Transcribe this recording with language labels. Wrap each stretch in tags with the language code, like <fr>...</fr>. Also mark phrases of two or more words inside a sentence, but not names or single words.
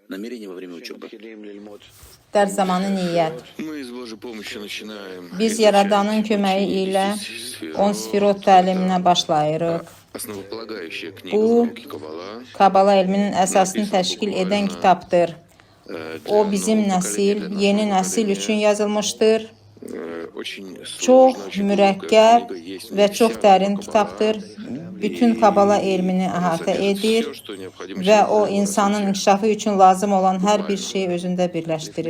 <ru>намерение во время учебы.</ru> <az>Dərs zamanı niyyət.</az> <ru>Мы с Божьей помощью начинаем</ru> <az>Biz</az> <ru>изучать</ru> <az>Yaradanın köməyi ilə</az> <ru>сферу.</ru> <az>10 sfirot təliminə başlayırıq.</az> <ru>Основополагающая книга</ru> <az>Bu,</az> <ru>в науке Каббала.</ru> <az>Kabala elminin əsasını təşkil edən kitabdır. O, bizim nəsil, yeni nəsil üçün yazılmışdır. Çox mürəkkəb və çox dərin kitabdır. Bütün Kabala elmini əhatə edir və o, insanın inkişafı üçün lazım olan hər bir şeyi özündə birləşdirir.</az>